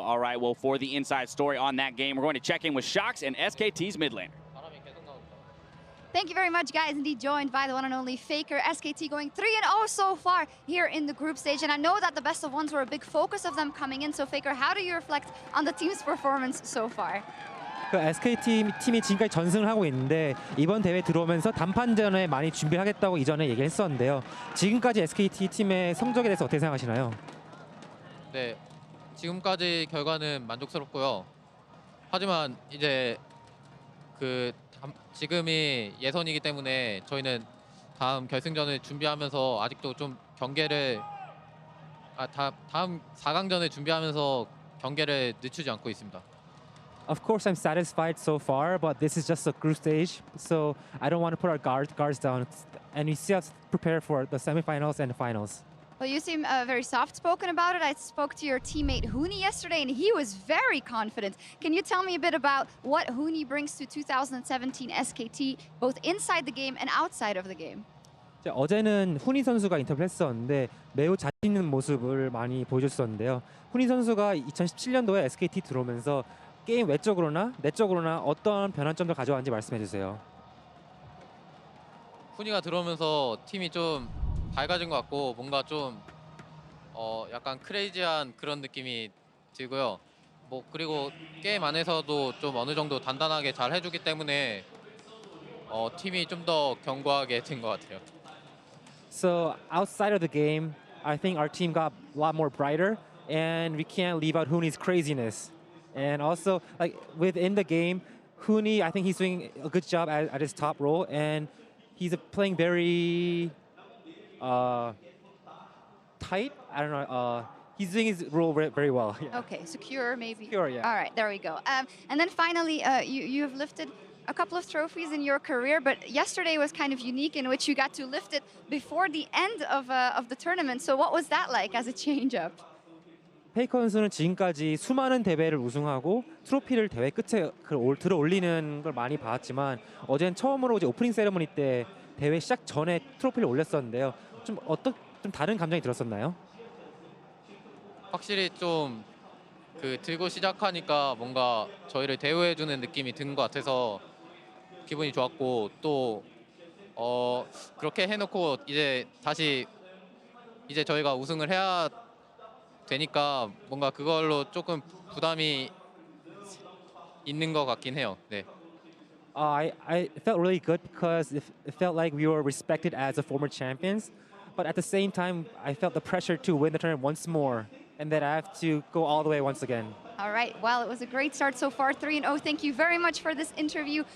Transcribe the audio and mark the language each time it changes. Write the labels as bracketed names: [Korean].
[English] All right, well, for the inside story on that game, we're going to check in with Shox and SKT's mid laner. Thank you very much, guys. Indeed, joined by the one and only Faker. SKT going 3-0 so far here in the group stage. And I know that the best of ones were a big focus of them coming in. So, Faker, how do you reflect on the team's performance so far? [Korean] 그 SKT 팀이 지금까지 전승을 하고 있는데 이번 대회 들어오면서 단판전에 많이 준비하겠다고 이전에 얘기했었는데요. 지금까지 SKT 팀의 성적에 대해서 어떻게 생각하시나요? 네, 지금까지 결과는 만족스럽고요. 하지만 이제 지금이 예선이기 때문에 저희는 다음 결승전을 준비하면서 아직도 좀 경계를 다음 4강전을 준비하면서 경계를 늦추지 않고 있습니다. [English] Of course, I'm satisfied so far, but this is just a group stage, so I don't want to put our guards down, and we still have to prepare for the semifinals and the finals. Well, you seem very soft-spoken about it. I spoke to your teammate Huni yesterday, and he was very confident. Can you tell me a bit about what Huni brings to 2017 SKT, both inside the game and outside of the game? [Korean] 어제는 후니 선수가 인터뷰를 했었는데 매우 자신 있는 모습을 많이 보여줬었는데요. 후니 선수가 2017년도에 SKT 들어오면서 게임 외적으로나 내적으로나 어떤 변환점을 가져왔는지 말씀해 주세요. 후니가 들어오면서 팀이 좀 밝아진 것 같고 뭔가 좀 약간 크레이지한 그런 느낌이 들고요. 뭐 그리고 게임 안에서도 좀 어느 정도 단단하게 잘 해주기 때문에 팀이 좀 더 견고하게 된 것 같아요. [English] So outside of the game, I think our team got a lot more brighter, and we can't leave out Huni's craziness. And also, like within the game, Huni, I think he's doing a good job at his top role, and he's playing very tight. I don't know. He's doing his role very well. Yeah. Okay, secure maybe. Secure, yeah. All right, there we go. And then finally, you have lifted a couple of trophies in your career, but yesterday was kind of unique in which you got to lift it before the end of the tournament. So what was that like as a change-up? [Korean] 페이커 선수는 지금까지 수많은 대회를 우승하고 트로피를 대회 끝에 들어 올리는 걸 많이 봤지만 어제는 처음으로 이제 오프닝 세레머니 때 대회 시작 전에 트로피를 올렸었는데요. 좀 다른 감정이 들었었나요? 확실히 좀 들고 시작하니까 뭔가 저희를 대우해주는 느낌이 든 것 같아서 기분이 좋았고 또 그렇게 해놓고 이제 다시 이제 저희가 우승을 해야 되니까 뭔가 그걸로 조금 부담이 있는 것 같긴 해요. 네. [English] I felt really good because it felt like we were respected as a former champions, but at the same time, I felt the pressure to win the tournament once more, and that I have to go all the way once again. All right, well, it was a great start so far, 3-0. Thank you very much for this interview.